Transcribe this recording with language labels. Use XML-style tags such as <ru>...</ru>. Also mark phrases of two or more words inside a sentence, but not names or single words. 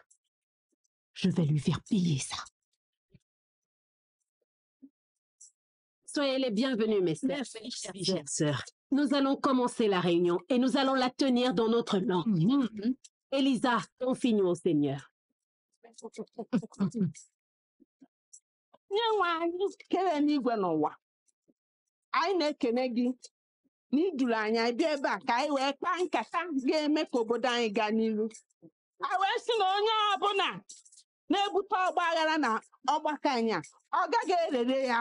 <fr>Je vais lui faire payer ça. Soyez les bienvenus, mes sœurs. Merci, chères sœurs. Nous allons commencer la réunion et nous allons la tenir dans notre langue. Elisa, confions au Seigneur.</fr> <ig>nye nwe anyị kere n'igwe n'ụwa anyị na-ekene gị na iduru anyị bịa ebe a ka anyị wee kpaa nkata ga-eme ka obodo anyị gaa n'iru a wee sị na onye ọbụla na-ebute ọgba aghara na ọgbakọ anyị a ọ gaghị erere ya</ig>